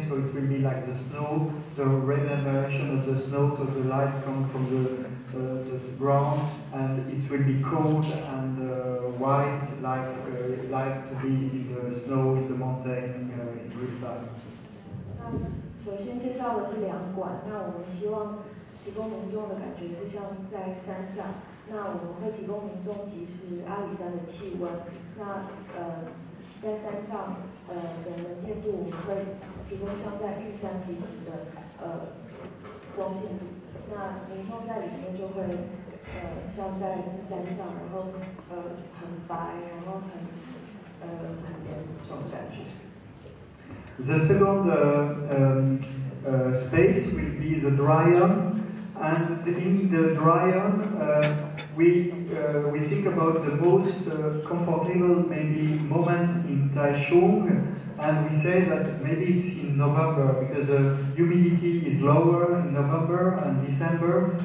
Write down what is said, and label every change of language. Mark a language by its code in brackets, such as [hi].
[en] So it will be like the snow, the reverberation of the snow. So the light comes from the ground, and it will be cold and white, like to be in the snow in the mountain in real time. [zh] 首先介绍的是两馆，那我们希望提供民众的感觉是像在山上。那我们会提供民众即时阿里山的气温。那在山上的能见度，我们会提供像在玉山即时的光线度。那民众在里面就会像在山上，然后很白，然后很凉这种感觉。 [en] The second space will be the dryam, and in the dryam we think about the most comfortable maybe moment in Taichung, and we say that maybe it's in November because humidity is lower in November and December.